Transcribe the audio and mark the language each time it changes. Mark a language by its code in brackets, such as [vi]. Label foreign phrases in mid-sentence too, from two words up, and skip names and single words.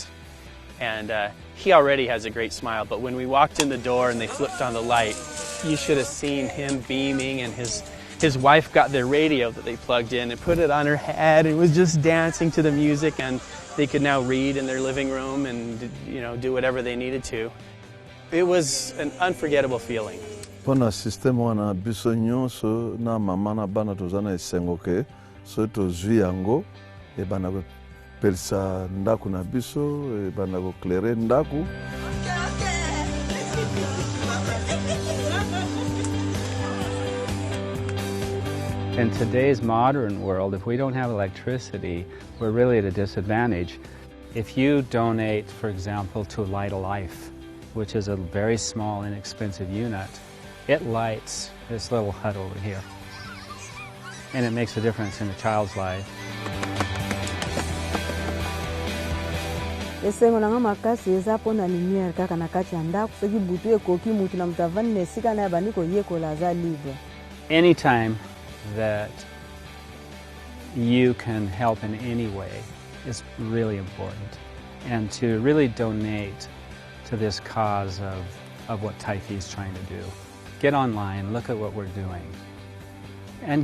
[en] And he already has a great smile, but when we walked in the door and they flipped on the light, you should have seen him beaming, and his wife got their radio that they plugged in and put it on her head and was just dancing to the music, and they could now read in their living room and, you know, do whatever they needed to. It was an unforgettable feeling. [ln] Pona system wana biso nyonso na mama na bana tozana esengo ke so tozwi yango e bana ko pelisa ndaku na biso e bana ko clairer ndaku. [en] In today's modern world, if we don't have electricity, we're really at a disadvantage. If you donate, for example, to Light a Life, which is a very small, inexpensive unit, it lights this little hut over here. And it makes a difference in a child's life. [ln] esengo nanga makasi eza pona lumière kaka na kati ya ndako soki butu ekoki mutu na mutu avandi na esika na ye bandi koyekola aza libre. [en] Anytime that you can help in any way is really important. And to really donate to this cause of what Taifi is trying to do. Get online, look at what we're doing, and give.